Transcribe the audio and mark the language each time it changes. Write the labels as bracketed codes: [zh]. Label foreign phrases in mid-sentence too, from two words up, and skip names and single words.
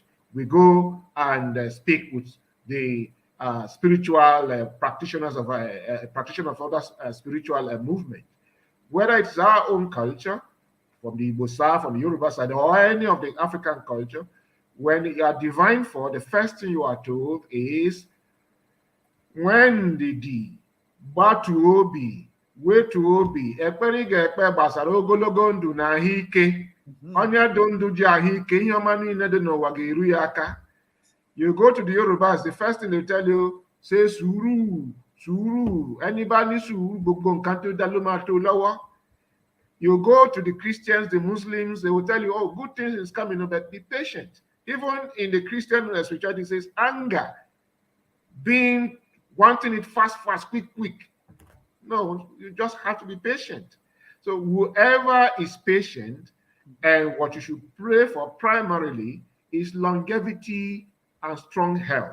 [en] We go and speak with the spiritual practitioners of practitioner of other spiritual movement, whether it's our own culture, from the Igbo side, from the Yoruba side, or any of the African culture. When you are divine for, the first thing you are told is, when [ig] ndidi, gbatu obi, wetu obi, ekpere ga-ekpe gbasara ogologo ndụ na ahụike. Onye dị ndụ ji ahụike, ihe ọma niile dị n'ụwa ga-eru ya aka. [en] You go to the Yorubas, the first thing they tell you, say [yo] suru, suru. [en] Anybody suru, [yo] gbogbo nǹkan tó dá ló máa tó lọ́wọ́. [en] You go to the Christians, the Muslims, they will tell you, oh, good things is coming, but be patient. Even in the Christian spirituality, it says anger, wanting it fast, quick. No, you just have to be patient. So whoever is patient, and what you should pray for primarily is longevity and strong health.